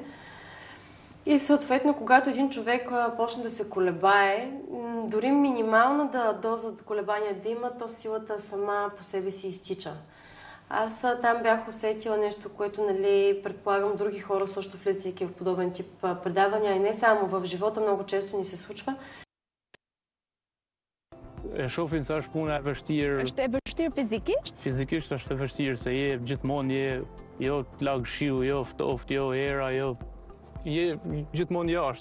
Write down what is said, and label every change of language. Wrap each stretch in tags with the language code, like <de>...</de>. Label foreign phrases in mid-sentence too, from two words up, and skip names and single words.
<bg>И съответно, когато един човек почне да се колебае, дори минимална доза колебания да има, то силата сама по себе си изтича. Аз там бях усетила нещо, което, предполагам, други хора също влизайки в подобен тип предавания, и не само в живота, много често ни се случва.</bg> <sq>E shohin se është puna e vështirë. Është e vështirë fizikisht? Fizikisht është e vështirë se je gjithmonë jo të lag shiu, jo ftoft, jo era, jo je gjithmonë jashtë.</sq>